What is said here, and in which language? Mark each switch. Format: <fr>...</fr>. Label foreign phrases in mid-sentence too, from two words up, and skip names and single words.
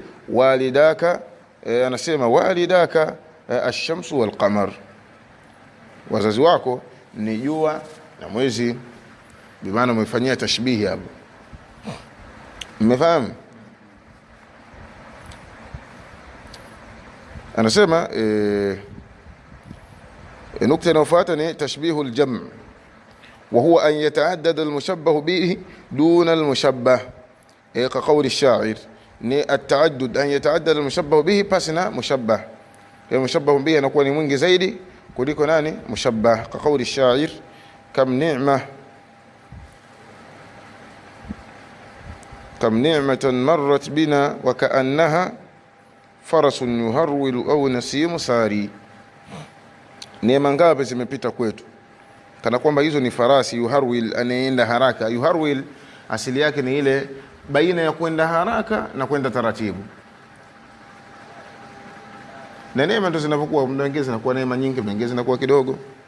<sw>Walidaka anasema</sw> <ar>والداك الشمس والقمر,</ar> <sw>wazazi wako ni jua na mwezi, bimaana umefanyia tashbihi hapo. Mmefahamu? Anasema nukta inayofuata ni</sw> <ar>تشبيه الجمع وهو أن يتعدد المشبه به دون المشبه كقول الشاعر, ni التعدد أن يتعدد المشبه به</ar> <sw>pasina mushabbah, ya mushabbah bihi anakuwa ni mwingi zaidi kuliko nani?</sw> <ar>مشبه كقول الشاعر كم نعمة مرت بنا وكأنها فرس يهرول أو نسيم سار,</ar> <sw>neema ngapi zimepita kwetu kana kwamba hizo ni farasi. Yuharwil, anaenda haraka. Yuharwil asili yake ni ile baina ya kwenda haraka na kwenda taratibu, na neema ndo zinapokuwa, muda mwingine zinakuwa neema nyingi, muda mwingine zinakuwa kidogo.</sw>